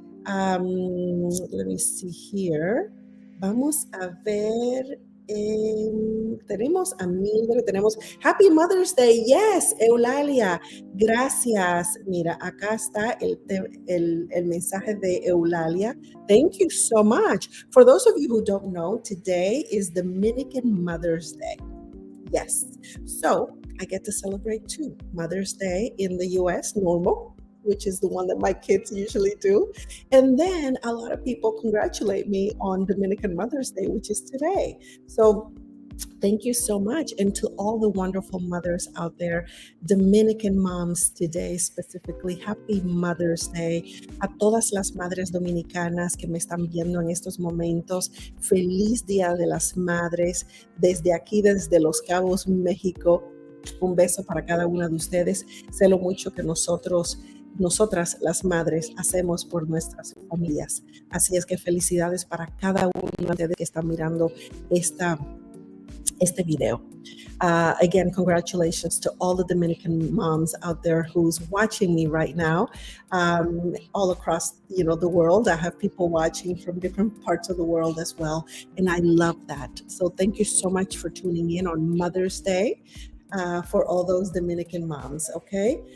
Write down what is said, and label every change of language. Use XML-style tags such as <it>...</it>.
<en>Let me see here.</en> <es>Vamos a ver Tenemos a Mildred, tenemos</es> <en>Happy Mother's Day. Yes, Eulalia, gracias.</en> <es>Mira, acá está el mensaje de Eulalia.</es> <en>Thank you so much. For those of you who don't know, today is Dominican Mother's Day. Yes. So I get to celebrate too. Mother's Day in the US, normal, which is the one that my kids usually do. And then a lot of people congratulate me on Dominican Mother's Day, which is today. So thank you so much. And to all the wonderful mothers out there, Dominican moms today specifically, happy Mother's Day.</en> <es>A todas las madres dominicanas que me están viendo en estos momentos, feliz Día de las Madres. Desde aquí, desde Los Cabos, México, un beso para cada una de ustedes. Sé lo mucho que nosotras las madres hacemos por nuestras familias. Así es que felicidades para cada una de ustedes que están mirando este video.</es> <en>Again, congratulations to all the Dominican moms out there who's watching me right now, all across the world. I have people watching from different parts of the world as well, and I love that. So thank you so much for tuning in on Mother's Day. For all those Dominican moms, okay?</en>